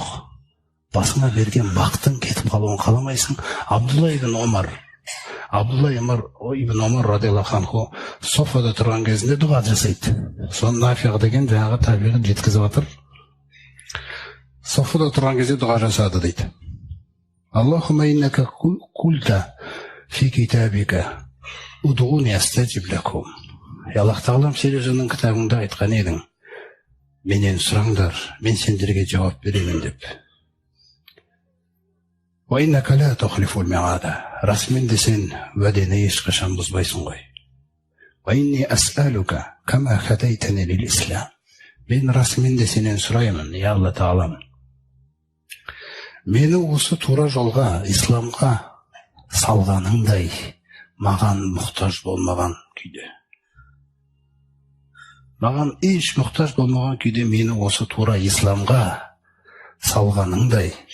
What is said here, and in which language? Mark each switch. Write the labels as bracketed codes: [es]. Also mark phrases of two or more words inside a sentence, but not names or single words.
[kk] Басыңа берген бақытың кетіп қалуын қаламайсың. Абдулла ибн Омар [ar] رضي الله عنه [kk] софада тұрған кезінде дұға жасайды. Соны Нафиғ деген жаңағы табиғын жеткізіп жатыр. Софада тұрған кезде дұға жасады дейді. [ar] اللهم إنك قلت في كتابك ادعوني أستجب لكم. [kk] Аллах Тағалам, сен өзіңнің кітабыңда айтқан едің, менен сұраңдар, мен сендерге жауап беремін деп. [ar] وإنك لا تخلف الميعاد. [kk] Расымен де сен уәдені ешқашан бұзбайсың ғой. [ar] وإني أسألك كما هديتني للإسلام. [kk] Мен расымен де сенен сұраймын, я Алла Тағалам, мені осы тура жолға, исламға салғаныңдай, маған мұқтаж болмаған күйде. Маған еш мұқтаж болмаған күйде мені осы тура исламға салғаныңдай.